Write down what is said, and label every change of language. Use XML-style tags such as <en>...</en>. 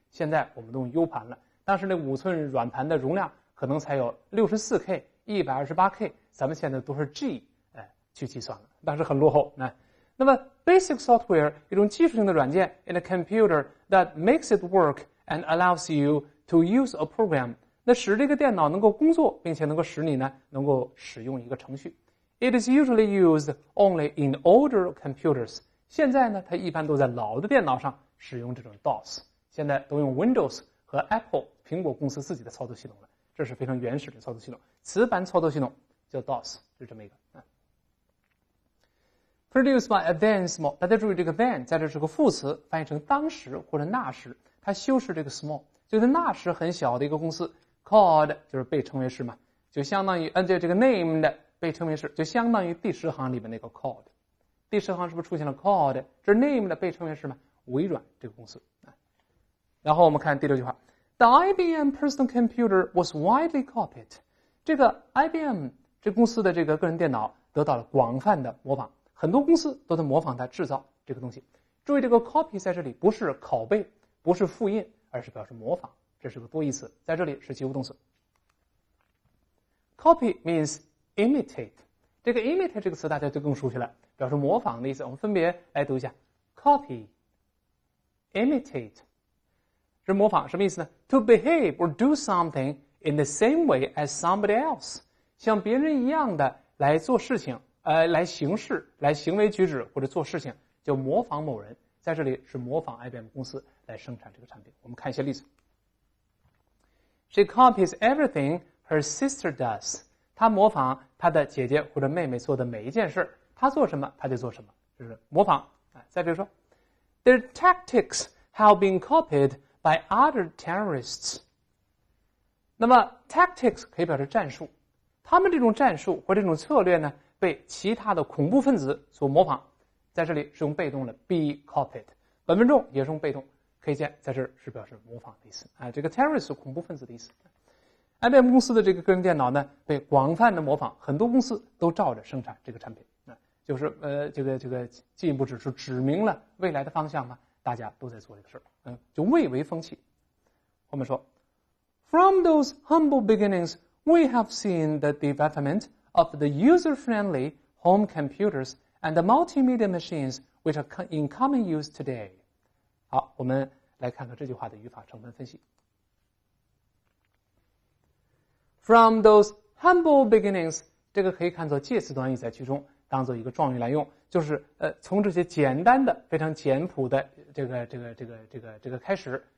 <zh>现在我们都用 U 盘了，当时那5寸软盘的容量可能才有 64K、128K， 咱们现在都是 G 去计算了，当时很落后。那么</zh> <en>basic software</en> <zh>一种基础性的软件</zh> <en>in a computer that makes it work and allows you to use a program，</en> <zh>那使这个电脑能够工作，并且能够使你呢能够使用一个程序。</zh> <en>It is usually used only in older computers。</en> <zh>现在呢，它一般都在老的电脑上使用这种 DOS， 现在都用 Windows 和 Apple 苹果公司自己的操作系统了，这是非常原始的操作系统，磁盘操作系统叫 DOS， 就这么一个。</zh> <en>Produced by a then small，</en> <zh>大家注意这个 then 在这是个副词，翻译成当时或者那时，它修饰这个 small， 就是那时很小的一个公司 called 就是被称为是嘛，就相当于这个 named 被称为是，就相当于第10行里面那个 called。第10行是不是出现了 called？ 这是 named 被称为是嘛？微软这个公司。然后我们看第6句话</zh> <en>，The IBM personal computer was widely copied。</en> <zh>这个 IBM 这公司的这个个人电脑得到了广泛的模仿。很多公司都在模仿它制造这个东西。注意这个 copy 在这里不是拷贝，不是复印，而是表示模仿，这是个多义词，在这里是及物动词。</zh> <en>Copy means imitate，</en> <zh>这个 imitate 这个词大家就更熟悉了，表示模仿的意思。我们分别来读一下 copy imitate 是模仿，什么意思呢？</zh> <en>To behave or do something in the same way as somebody else，</en> <zh>像别人一样的来做事情，来行事，来行为举止或者做事情，就模仿某人。在这里是模仿 IBM 公司来生产这个产品。我们看一些例子。</zh> <en>She copies everything her sister does。</en> <zh>她模仿她的姐姐或者妹妹做的每一件事，她做什么她就做什么，就是模仿。再比如说</zh> <en>，Their tactics have been copied by other terrorists。</en> <zh>那么 tactics 可以表示战术，他们这种战术或这种策略呢，被其他的恐怖分子所模仿。在这里是用被动的 be copied， 本文中也是用被动，可以见在这是表示模仿的意思。这个 terrorist 是恐怖分子的意思。IBM 公司的这个个人电脑呢，被广泛的模仿，很多公司都照着生产这个产品。就是这个进一步指明了未来的方向嘛，大家都在做这个事儿，就蔚为风气。后面说</zh> <en>，From those humble beginnings, we have seen the development of the user-friendly home computers and the multimedia machines which are in common use today。</en> <zh>好，我们来看看这句话的语法成分分析。</zh> <en>From those humble beginnings，</en> <zh>这个可以看作介词短语，在句中当做一个状语来用，就是从这些简单的、非常简朴的这个开始，</zh>